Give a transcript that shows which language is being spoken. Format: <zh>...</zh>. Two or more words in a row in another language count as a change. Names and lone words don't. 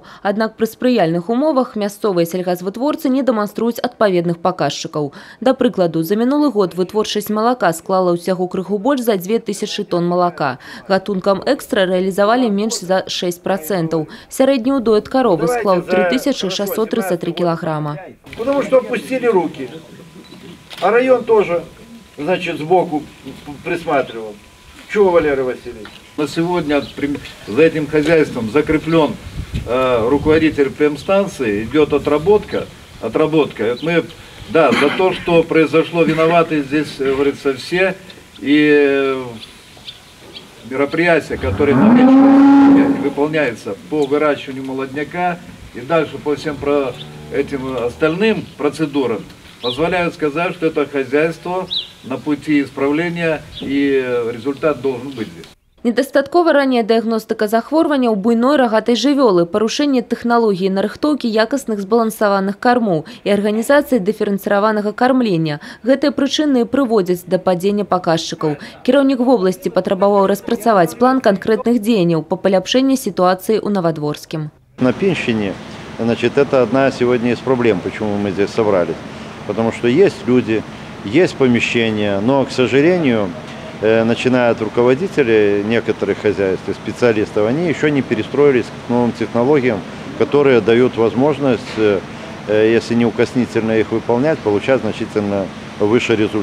<be>Аднак пры спрыяльных умовах мясцовыя сельгазвытворцы не дэманструюць адпаведных паказчыкаў. Да прыкладу, за мінулы год вытворчасць малака склала ўсяго крыху больш за 2000 тонн малака. Гатункам экстра рэалізавалі менш за 6%. Сярэдні ўдоед каровы склаў 3633 килограмма.</be> <ru>Потому что опустили руки. А район тоже, значит, сбоку присматривал. Чего, Валерий Васильевич? На сегодня за этим хозяйством закреплен руководитель ПМ-станции, идет отработка. Мы, да, за то, что произошло, виноваты здесь, говорится, все. И мероприятия, которые выполняются по выращиванию молодняка и дальше по всем этим остальным процедурам, позволяют сказать, что это хозяйство на пути исправления и результат должен быть здесь.</ru> <be>Недастаткова ранняя дыягностыка захворвання ў буйной рагатай жывёлы, парушэнне тэхналогіі нарыхтоўкі якасных збалансаваных кармоў і арганізацыі дыферэнцыраванага кармлення. Гэтыя прычыны прыводзяць да падзення паказчыкаў. Кіраўнік вобласці патрабаваў распрацаваць план канкрэтных дзеянняў па паляпшэнні сітуацыі ў Новодворскім.</be> <ru>На Пенщине, значит, это одна сегодня из проблем, почему мы здесь собрались. Потому что есть люди, есть помещения, но, к сожалению, начиная от руководителей некоторых хозяйств и специалистов, они еще не перестроились к новым технологиям, которые дают возможность, если неукоснительно их выполнять, получать значительно выше результаты.</ru>